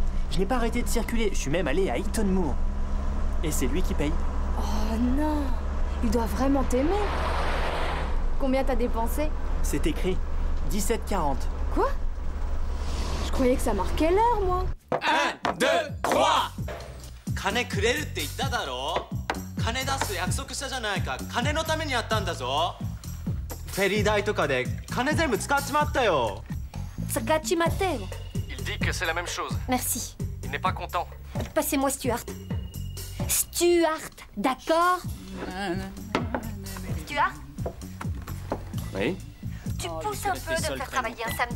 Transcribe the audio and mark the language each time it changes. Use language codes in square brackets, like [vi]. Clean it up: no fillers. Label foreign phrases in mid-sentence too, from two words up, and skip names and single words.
[fr] Je n'ai pas arrêté de circuler. Je suis même allé à Eaton Moor. Et c'est lui qui paye. Oh non, il doit vraiment t'aimer. Combien t'as dépensé? C'est écrit 17,40. Quoi? Je croyais que ça marquait l'heure, moi. 1, 2, 3. [ja] 金くれるって言っただろ。金出す約束したじゃないか。金のためにやったんだぞ。フェリー代とかで金全部使っちまったよ。 Tsakachi Mateo. [fr] Il dit que c'est la même chose. Merci. Il n'est pas content. Passez-moi Stuart. Stuart, d'accord? Stuart, Oui. tu Oh, pousses je un suis peu resté de seul faire très travailler un samedi.